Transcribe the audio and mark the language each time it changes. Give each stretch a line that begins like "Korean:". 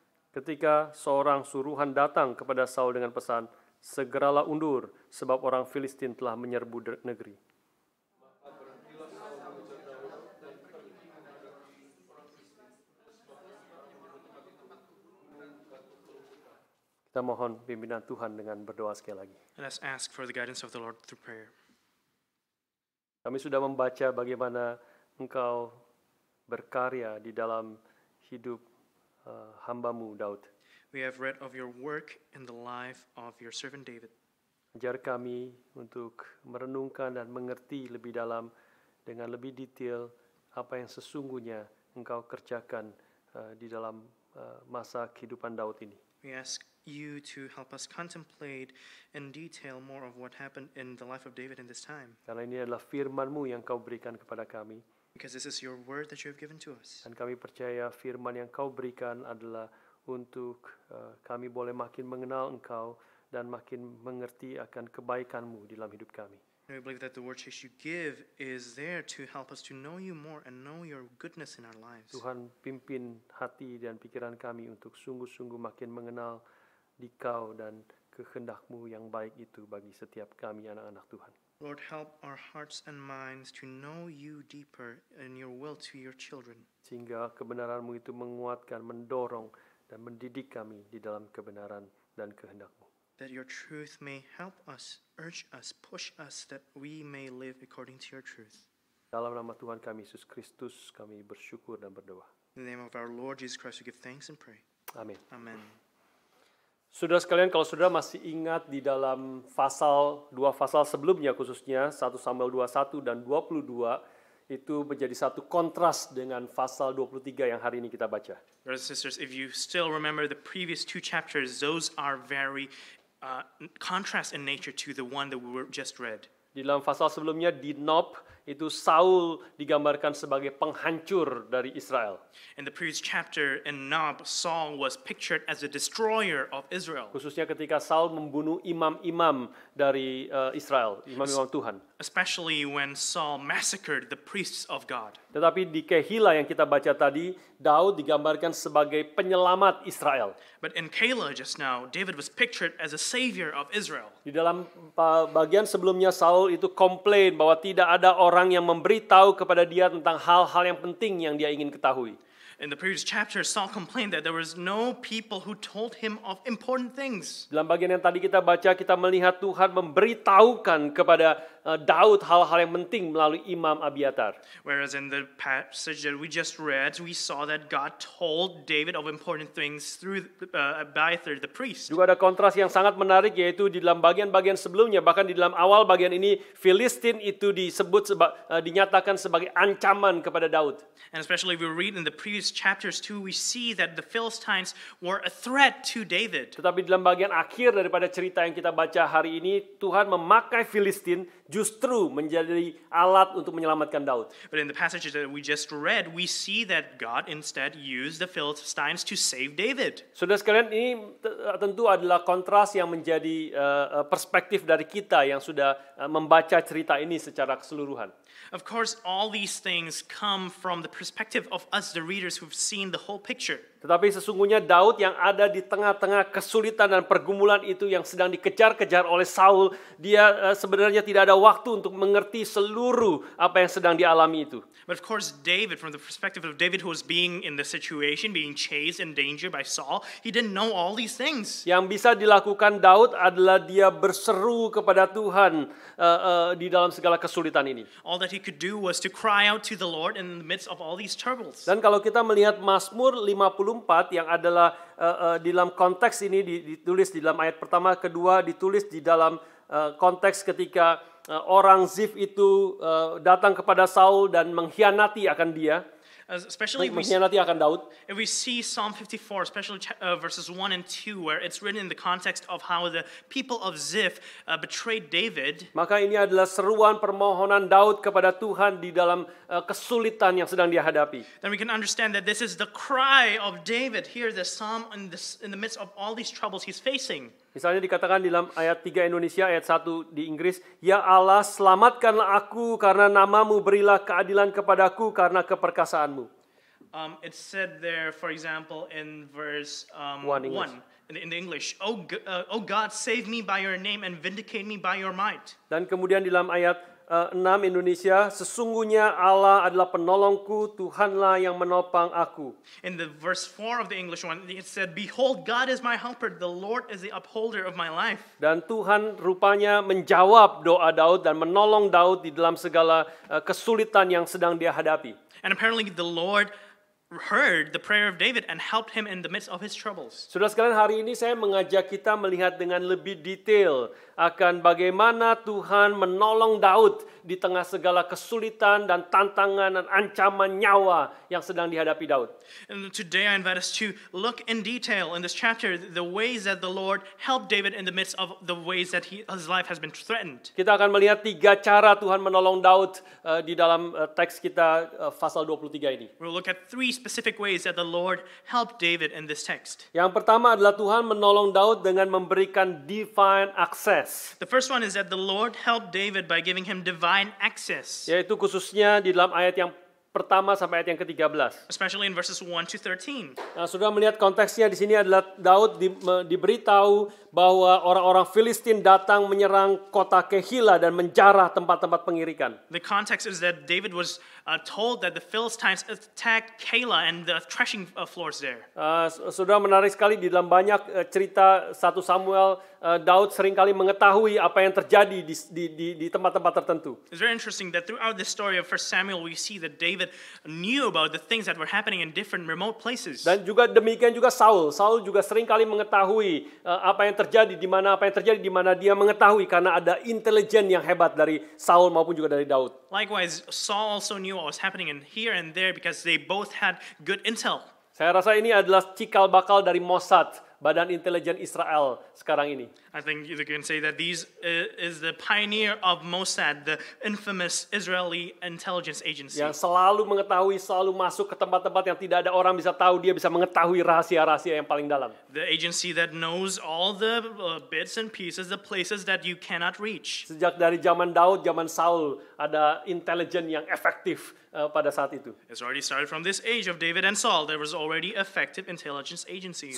Indonesian: Ketika seorang suruhan datang kepada Saul dengan pesan, segeralah undur, sebab orang Filistin telah menyerbu negeri. Kita mohon pimpinan Tuhan dengan berdoa sekali lagi.
English: Let us ask for the guidance of the Lord through prayer.
Indonesian: Kami sudah membaca bagaimana Engkau berkarya di dalam hidup hamba-Mu Daud.
English: We have read of your work in the life of your servant David.
Indonesian: Ajar kami untuk merenungkan dan mengerti lebih dalam dengan lebih detail apa yang sesungguhnya Engkau kerjakan di dalam masa kehidupan Daud ini.
English: We ask you to help us contemplate in detail more of what happened in the life of David in this time.
Indonesian: Karena ini adalah firman-Mu yang Kau berikan kepada kami.
English: Because this is your word that you have given to us.
Indonesian: Dan kami percaya firman yang Kau berikan adalah untuk kami boleh makin mengenal Engkau dan makin mengerti akan kebaikan-Mu di dalam hidup kami.
English: And we believe that the word that you give is there to help us to know you more and know your goodness in our lives.
Indonesian: Tuhan, pimpin hati dan pikiran kami untuk sungguh-sungguh makin mengenal di Kau dan kehendak-Mu yang baik itu bagi setiap kami anak-anak Tuhan.
English: Lord, help our hearts and minds to know you deeper in your will to your children.
Indonesian: Sehingga kebenaran-Mu itu menguatkan, mendorong, dan mendidik kami di dalam kebenaran dan kehendak-Mu.
English: That your truth may help us, urge us, push us, that we may live according to your truth.
Indonesian: Dalam nama Tuhan kami, Yesus Kristus, kami bersyukur dan berdoa.
English: In the name of our Lord Jesus Christ, we give thanks and pray.
Indonesian: Amin.
English: Amen.
Indonesian: Saudara sekalian, kalau saudara masih ingat di dalam dua pasal sebelumnya khususnya 1 Samuel 21 dan 22 itu menjadi satu kontras dengan pasal 23 yang hari ini kita baca.
English: Brothers and sisters, if you still remember the previous two chapters, those are very contrast in nature to the one that we were just read.
Indonesian: Di dalam pasal sebelumnya di Nob itu Saul digambarkan sebagai penghancur dari Israel.
English: In the previous chapter in Nob, Saul was pictured as a destroyer of Israel.
Indonesian: Khususnya ketika Saul membunuh imam-imam dari Israel, imam-imam Tuhan.
English: Especially when Saul massacred the priests of God.
Indonesian: Tetapi di Kehila yang kita baca tadi, Daud digambarkan sebagai penyelamat Israel.
English: But in Keilah just now, David was pictured as a savior of Israel.
Indonesian: Di dalam bagian sebelumnya Saul itu komplain bahwa tidak ada orang yang memberitahu kepada dia tentang hal-hal yang penting yang dia ingin ketahui.
English: In the previous chapter, Saul complained that there was no people who told him of important things.
Indonesian: Dalam bagian yang tadi kita baca, kita melihat Tuhan memberitahukan kepada Daud hal-hal yang penting melalui Imam Abiatar.
English: Whereas in the passage that we just read, we saw that God told David of important things through Abiathar the priest.
Indonesian: Juga ada kontras yang sangat menarik, yaitu di dalam bagian-bagian sebelumnya, bahkan di dalam awal bagian ini, Filistin itu dinyatakan sebagai ancaman kepada Daud.
English: And especially if we read in the previous chapters too, we see that the Philistines were a threat to David.
Indonesian: Tetapi dalam bagian akhir daripada cerita yang kita baca hari ini, Tuhan memakai Filistin justru menjadi alat untuk menyelamatkan Daud.
English: But in the passages that we just read, we see that God instead used the Philistines to save David.
Indonesian: Saudara sekalian, ini tentu adalah kontras yang menjadi perspektif dari kita yang sudah membaca cerita ini secara keseluruhan.
English: Of course, all these things come from the perspective of us, the readers who've seen the whole picture.
Indonesian: Tetapi sesungguhnya Daud yang ada di tengah-tengah kesulitan dan pergumulan itu yang sedang dikejar-kejar oleh Saul, dia sebenarnya tidak ada waktu untuk mengerti seluruh apa yang sedang dialami itu.
English: But of course, David, from the perspective of David who was being in the situation, being chased in danger by Saul, he didn't know all these things.
Indonesian: Yang bisa dilakukan Daud adalah dia berseru kepada Tuhan di dalam segala kesulitan ini.
English: All that he could do was to cry out to the Lord in the midst of all these troubles.
Indonesian: Dan kalau kita melihat Mazmur 54 yang adalah di dalam konteks ini ditulis di dalam ayat pertama, kedua ditulis di dalam konteks ketika orang Zif itu datang kepada Saul dan mengkhianati akan dia.
English: Especially
Indonesian: Mengkhianati akan Daud.
English: if we see Psalm 54, especially verses 1 and 2, where it's written in the context of how the people of Ziph betrayed David,
Indonesian: Maka ini adalah seruan permohonan Daud kepada Tuhan di dalam kesulitan yang sedang dia hadapi.
English: then we can understand that this is the cry of David here, the psalm in the midst of all these troubles he's facing.
Indonesian: Misalnya dikatakan di dalam ayat 3 Indonesia, ayat 1 di Inggris, Ya Allah, selamatkanlah aku karena namamu, berilah keadilan kepadaku karena keperkasaanmu.
English: It said there, for example, in verse One English. 1 in the English, "O God, save me by your name and vindicate me by your might."
Indonesian: Dan kemudian di dalam ayat 6 Indonesia, sesungguhnya Allah adalah penolongku, Tuhanlah yang menopang aku.
English: In the verse 4 of the English one, it said, "Behold, God is my helper, the Lord is the upholder of my life."
Indonesian: Dan Tuhan rupanya menjawab doa Daud dan menolong Daud di dalam segala kesulitan yang sedang dia hadapi.
English: And apparently the Lord heard the prayer of David and helped him in the midst of his troubles.
Indonesian: Saudara sekalian, hari ini saya mengajak kita melihat dengan lebih detail akan bagaimana Tuhan menolong Daud di tengah segala kesulitan dan tantangan dan ancaman nyawa yang sedang dihadapi Daud.
English: And today I invite us to look in detail in this chapter the ways that the Lord helped David in the midst of the ways that his life has been threatened.
Indonesian: Kita akan melihat 3 cara Tuhan menolong Daud di dalam teks kita pasal 23 ini.
English: We'll look at 3 specific ways that the Lord helped David in this text.
Indonesian: Yang pertama adalah Tuhan menolong Daud dengan memberikan
English: divine access. The first one is that the Lord helped David by giving him divine access,
Indonesian: Yaitu khususnya di dalam ayat yang pertama sampai ayat yang ke-13.
English: especially in verses 1 to 13.
Indonesian: Nah, sudah melihat konteksnya di sini adalah Daud diberitahu bahwa orang-orang Filistin datang menyerang kota Kehila dan menjarah tempat-tempat pengirikan.
English: The context is that David was told that the Philistines attacked Keilah and the threshing floors there.
Indonesian: Sudah menarik sekali di dalam banyak cerita 1 Samuel, Daud seringkali mengetahui apa yang terjadi di tempat-tempat tertentu.
English: It's very interesting that throughout the story of 1 Samuel we see that David knew about the things that were happening in different remote places.
Indonesian: Dan juga demikian juga Saul. Saul juga seringkali mengetahui apa yang terjadi di mana dia mengetahui karena ada intelijen yang hebat dari Saul maupun juga dari Daud.
English: Likewise, Saul also knew what was happening in here and there because they both had good intel.
Indonesian: Saya rasa ini adalah cikal bakal dari Mossad, Badan Intelijen Israel sekarang ini.
English: I think you can say that these is the pioneer of Mossad, the infamous Israeli intelligence agency.
Indonesian: Yang selalu mengetahui, selalu masuk ke tempat-tempat yang tidak ada orang bisa tahu, dia bisa mengetahui rahasia-rahasia yang paling dalam.
English: The agency that knows all the bits and pieces, the places that you cannot reach.
Indonesian: Sejak dari zaman Daud, zaman Saul, ada intelijen yang efektif pada saat itu.
English: It's already started from this age of David and Saul. There was already effective intelligence agencies.